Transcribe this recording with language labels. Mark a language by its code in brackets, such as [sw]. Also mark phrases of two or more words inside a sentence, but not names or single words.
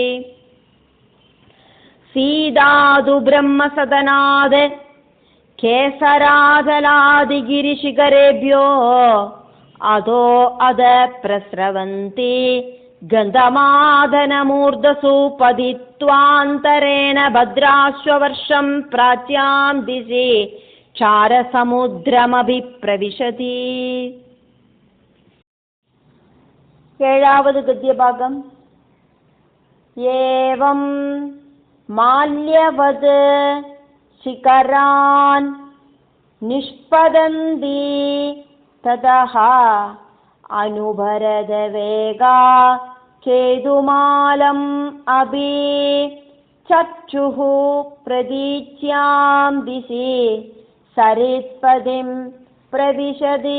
[sa] सीतादु ब्रह्मसदनाद् केसराजलादिगिरिशिखरेभ्यो अधो अध प्रस्रवन्ति गन्धमादनमूर्धसु पतित्वान्तरेण भद्राश्ववर्षं प्राच्यां दिशि चारसमुद्रमभिप्रविशति। [ml] ഏഴാവത് ഗദ്യഭാഗം. [sa] ഏവം മാല്യവത് ശിഖരാൻ നിഷ്പതന്തി തതഃ അനുഭരതവേഗാ കേതുമാലം അഭി ചക്ഷുഃ പ്രതീച്യാം ദിശി സരിത്പദിം പ്രവിശതി.